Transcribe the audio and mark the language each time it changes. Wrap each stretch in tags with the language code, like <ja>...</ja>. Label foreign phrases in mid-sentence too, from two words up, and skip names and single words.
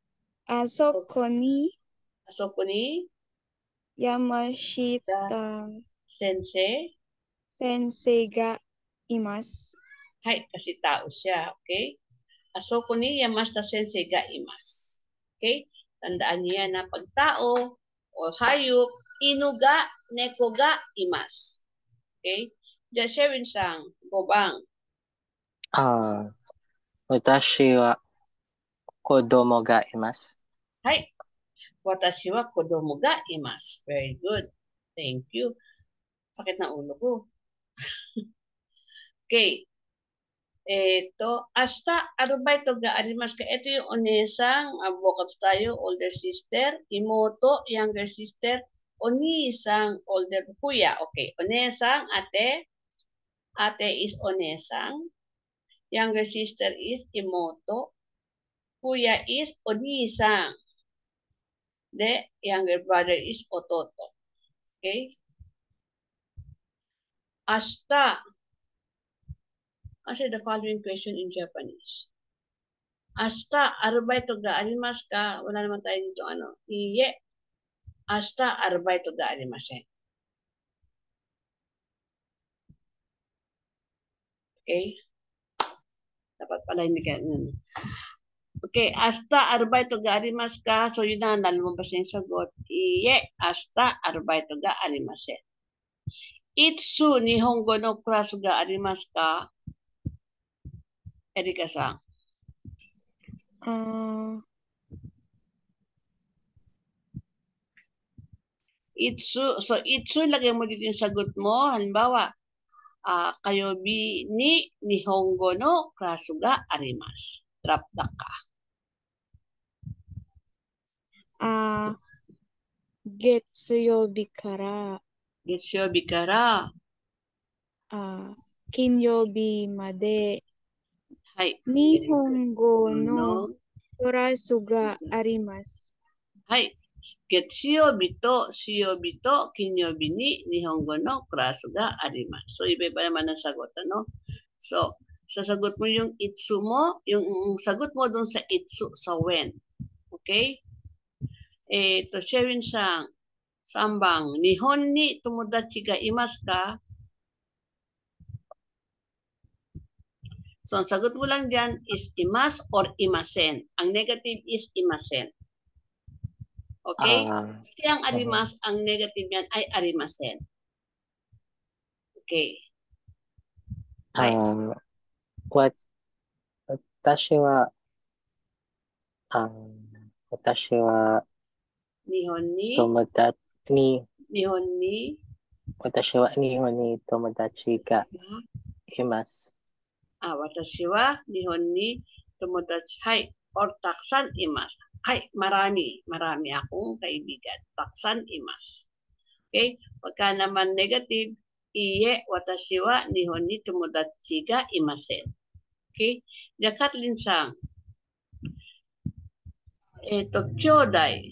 <ja>あそこにあそこに Yamashita Sensei. 先生がいます. Hai,</ja> <tl>kasi tao siya. Okay?</tl> <ja>あそこに山下先生がいます.</ja> <tl>Okay? Tandaan niya na pag tao o hayop,</tl> <ja>犬が、猫がいます.</ja> <tl>Okay? Diyan, Sherwin-san, Bobang.</tl> <ja>私は子供がいます。はい。私は子供がいます.</ja> <en>Very good. Thank you.</en> <tl>Sakit na ulo ko. Okay.</tl> <ja>明日アルバイトがありますか.</ja> <tl>Ito yung onesang, vocabs tayo,</tl> <en>older sister, imoto, younger sister, onisang, older kuya. Okay. Onesang, ate. Ate is onesang. Younger sister is imoto. Kuya is onisang. The younger brother is ototo. Okay? Ashita. Answer the following question in Japanese.</en> <ja>明日アルバイトがありますか?</ja> <tl>Wala naman tayo dito Iye.</tl> <ja>明日アルバイトがありません.</ja> <tl>Okay? Dapat pala hindi ka.</tl> <ja>Okay, 明日アルバイトがありますか?</ja> <tl>So yun na, nalumabas na yung sagot.</tl> <ja>いいえ、明日アルバイトがありません。いつ日本語のクラスがありますか? エリカさん。いつ. So, itsu,</ja> <tl>lagay mo dito yung sagot mo. Halimbawa,</tl> <ja>火曜日に日本語のクラスがあります.</ja> <en>Drop the ka.</en> <ja>月曜日から月曜日から、金曜日まではい。日本語のクラスがあります。はい。月曜日と水曜日と金曜日に日本語のクラスがあります。</ja> <tl>So, iba-iba naman ang sagot, ano? So, sasagot mo yung itsu mo, yung sagot mo dun sa itsu, sa when. Okay?</tl> <ja>Sherwin-san, 3番、日本に友達がいますか?</ja> <tl>So, ang sagot mo lang dyan is imas or imasen. Ang negative is imasen. Okay? Kasi ang arimas, ang negative yan ay arimasen. Okay.</tl> <ja>私は日本に私は日本に友達がいます。私は日本に友達、はい、or たくさんいます.</ja> <tl>Hay, marami akong kaibigan.</tl> <ja>たくさんいます.</ja> <tl>Okay? Pagka naman negative,</tl> <ja>いいえ、私は日本に友達がいません. Okay? じゃ、キャスリーンさん. Kyodai.</ja>